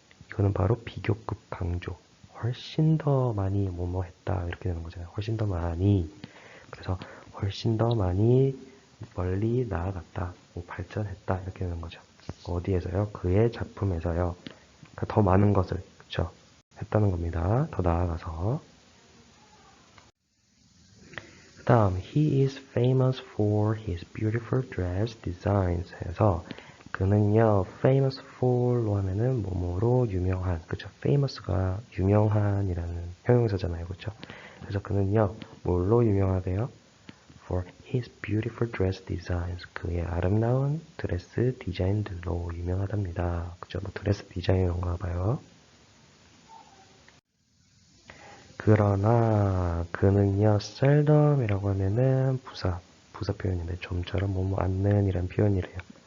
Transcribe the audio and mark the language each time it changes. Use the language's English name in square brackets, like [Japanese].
[Korean] 이거는 바로 비교급 강조. 훨씬 더 많이 뭐뭐 했다 이렇게 되는 거잖아요. 훨씬 더 많이. 그래서 훨씬 더 많이 멀리 나아갔다, 뭐 발전했다 이렇게 되는 거죠. 어디에서요? 그의 작품에서요. 그러니까 더 많은 것을 그쵸? 했다는 겁니다. 더 나아가서. 그 다음 [English] he is famous for his beautiful dress designs [Korean] 해서 그는요 famous for로 하면은 뭐뭐로 유명한 그쵸? famous가 유명한이라는 형용사잖아요. 그쵸? 그래서 그는요 뭘로 유명하대요? [English] for his beautiful dress designs. [Korean] 그의 아름다운 드레스 디자인들로 유명하답니다. 그죠? 뭐 드레스 디자이너인가 봐요. 그러나 그는요 seldom이라고 하면은 부사 표현인데 좀처럼 뭐뭐 않는 이란 표현이래요.